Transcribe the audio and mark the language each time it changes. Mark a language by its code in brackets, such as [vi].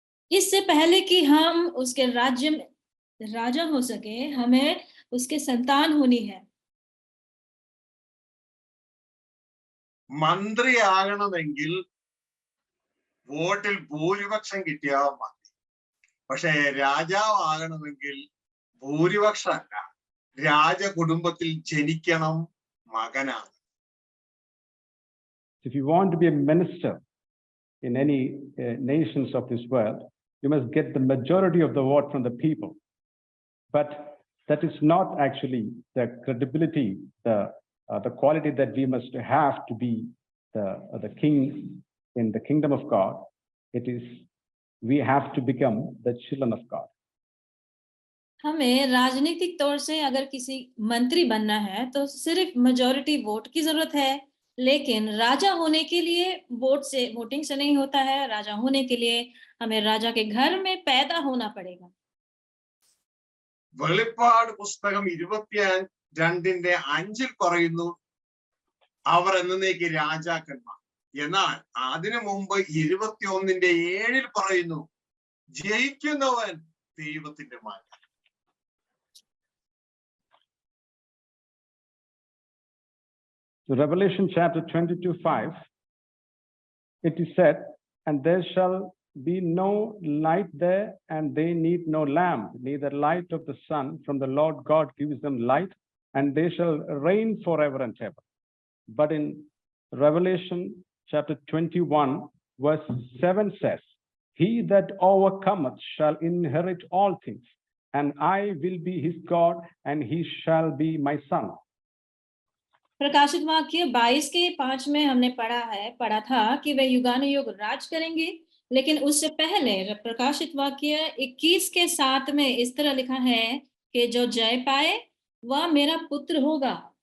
[hi] इससे पहले कि हम उसके राज्य में राजा हो सके, हमें उसके संतान होनी है। [ml] മന്ത്രിയാകണമെങ്കിൽ വോട്ടിൽ ഭൂരിപക്ഷം കിട്ടിയാൽ മതി. പക്ഷേ രാജാവാകണമെങ്കിൽ ഭൂരിപക്ഷമല്ല, രാജകുടുംബത്തിൽ ജനിക്കണം, മകനാണ്. [en] If you want to be a minister in any nations of this world, you must get the majority of the vote from the people. But that is not actually the credibility, the quality that we must have to be the king in the kingdom of God. It is we have to become the children of God. [hi] हमें राजनीतिक तौर से अगर किसी मंत्री बनना है तो सिर्फ मेजॉरिटी वोट की जरूरत है, लेकिन राजा होने के लिए वोटिंग से नहीं होता है। राजा होने के लिए हमें राजा के घर में पैदा होना पड़ेगा। [ml] വെളിപ്പാട് പുസ്തകം 22:5 പറയുന്നു അവർ എന്നേക്ക് രാജാക്കന്മാർ. എന്നാൽ അതിനു മുമ്പ് 21:7 പറയുന്നു ജയിക്കുന്നവൻ ദൈവത്തിന്റെ മകൻ. [en] So Revelation chapter 22:5, it is said, and there shall be no light there, and they need no lamp, neither light of the sun, from the Lord God gives them light, and they shall reign forever and ever. But in Revelation chapter 21, verse 7 says, he that overcometh shall inherit all things, and I will be his God, and he shall be my son. [hi] प्रकाशित वाक्य 22 के 5 में हमने पढ़ा था कि वे युगानुयुग राज करेंगे, लेकिन उससे पहले प्रकाशित वाक्य 21 के 7 में इस तरह लिखा है कि जो जय पाए वह मेरा पुत्र होगा।